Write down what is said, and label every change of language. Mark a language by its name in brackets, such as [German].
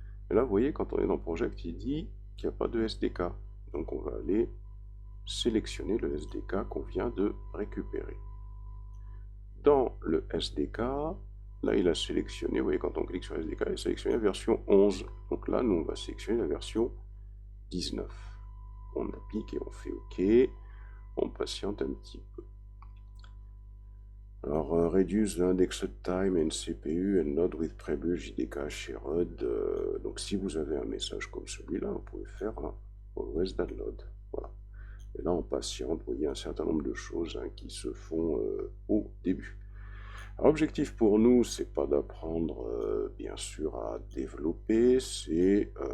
[French] Et là, vous voyez, quand on est dans Project, il dit qu'il n'y a pas de SDK. Donc on va aller sélectionner le SDK qu'on vient de récupérer. Dans le SDK, là, il a sélectionné, vous voyez, quand on clique sur SDK, il a sélectionné la version 11. Donc là, nous, on va sélectionner la version 19. On applique et on fait OK. On patiente un petit peu. [English] Alors, reduce the indexed time and CPU and load with prebuild JDK shared. [French] Donc, si vous avez un message comme celui-là, vous pouvez faire un always download. Voilà. Et là, on patiente. Vous voyez un certain nombre de choses hein, qui se font au début. L'objectif pour nous, c'est pas d'apprendre bien sûr à développer, c'est